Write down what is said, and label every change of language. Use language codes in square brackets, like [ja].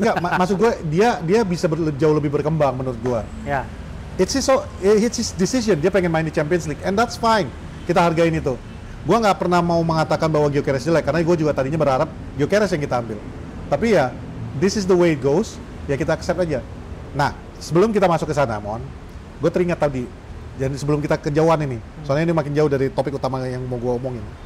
[id] Enggak, maksud gue dia bisa jauh lebih berkembang menurut gue. Ya. [en] It's his decision, [id] dia pengen main di [en] Champions League, and that's fine. [id] Kita hargain itu. Gua nggak pernah mau mengatakan bahwa Gyökeres jelek, karena gue juga tadinya berharap Gyökeres yang kita ambil. Tapi ya, [en] this is the way it goes, [id] ya kita accept aja. Nah, sebelum kita masuk ke sana, Mon, gue teringat tadi, jadi sebelum kita kejauhan ini, soalnya ini makin jauh dari topik utama yang mau gue omongin.